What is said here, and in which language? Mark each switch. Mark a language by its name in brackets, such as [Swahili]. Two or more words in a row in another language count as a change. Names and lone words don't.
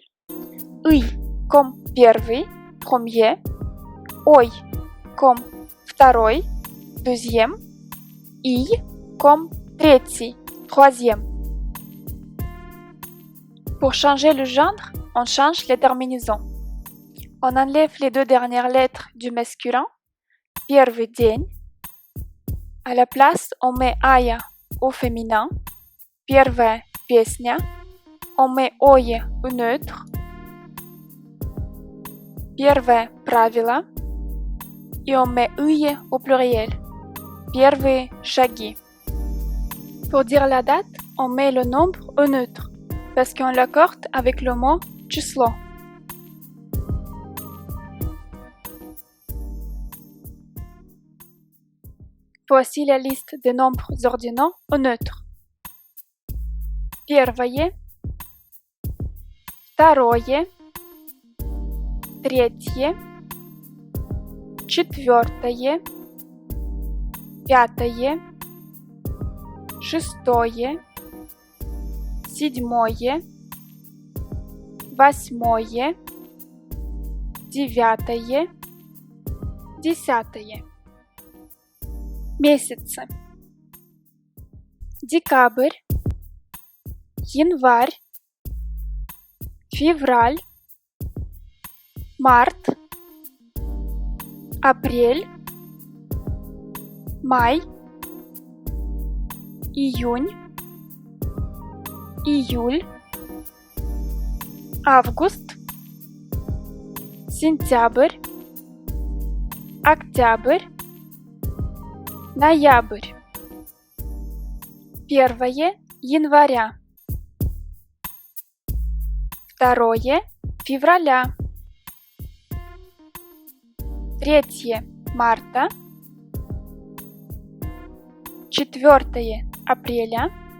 [French] «ый» comme первый, premier, «ой» comme второй, deuxième, «и» comme третий, troisième. Pour changer le genre, on change les terminaisons. On enlève les 2 dernières lettres du masculin, [Russian] первый день. [French] À la place, on met «ая» au féminin, [Russian] первая песня. [French] On met «ое» au neutre, [Russian] первое правило. [French] Et on met «ые» au pluriel, [Russian] первые шаги. [French] Pour dire la date, on met le nombre au neutre, parce qu'on l'accorde avec le mot число. Voici la liste des nombres ordinaux au neutre. [Russian] Первое, второе, третье, четвертое, пятое, шестое, седьмое, восьмое, девятое, десятое. Месяцы. Декабрь, январь, февраль, март, апрель, май, июнь, июль, август, сентябрь, октябрь, ноябрь. 1 января. 2 февраля. 3 марта. 4 апреля.